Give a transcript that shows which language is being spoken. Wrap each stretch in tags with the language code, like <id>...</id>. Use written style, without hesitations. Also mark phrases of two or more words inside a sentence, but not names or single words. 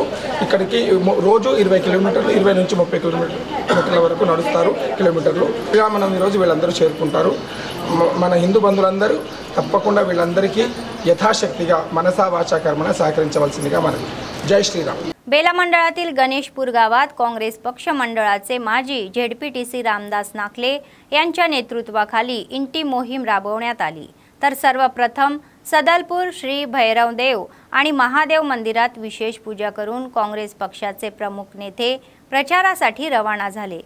<te>ఇక్కడికి రోజు 20 కిలోమీటర్లు 20 నుంచి 30 కిలోమీటర్ల వరకు నడుస్తారు కిలోమీటర్లు। శ్రీరామనవమి రోజు వీళ్ళందరూ చేరుకుంటారు। మన హిందూ బంధువులందరూ తప్పకుండా వీళ్ళందరికీ యథాశక్తిగా మనసా వాచా కర్మణ సహకరించవలసిందిగా మనవి। జై శ్రీరామ్।</te> <mr>बेला मंडळातील गणेशपूर गावात काँग्रेस पक्ष मंडळाचे माजी झेडपीटीसी रामदास नाकले यांच्या नेतृत्वाखाली इंटी मोहीम राबवण्यात आली। तर सर्वप्रथम सदलपूर श्री भैरवदेव आणि महादेव मंदिरात विशेष पूजा करून काँग्रेस पक्षाचे प्रमुख नेते प्रचारासाठी रवाना झाले।</mr>